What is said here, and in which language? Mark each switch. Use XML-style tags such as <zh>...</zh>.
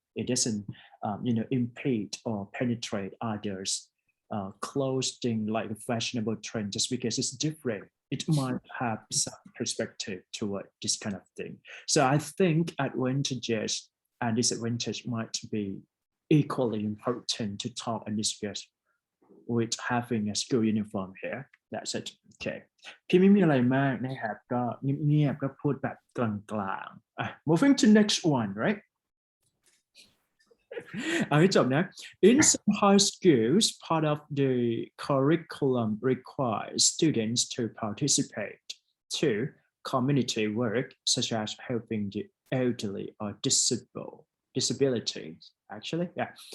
<en>It doesn't impede or penetrate others clothing like a fashionable trend, just because it's different. It might have some perspective toward this kind of thing. So I think advantages and disadvantages might be equally important to talk and discuss with having a school uniform here. That's it. Okay.</en> <th>พี่ไม่มีอะไรมากนะครับก็เงียบๆก็พูดแบบกลางๆ</th> <en>moving to next one, right?</en> <th>เอาให้จบนะ</th> <en>In some high schools, part of the curriculum requires students to participate to community work, such as helping the elderly or disabilities. Actually, yeah.</en>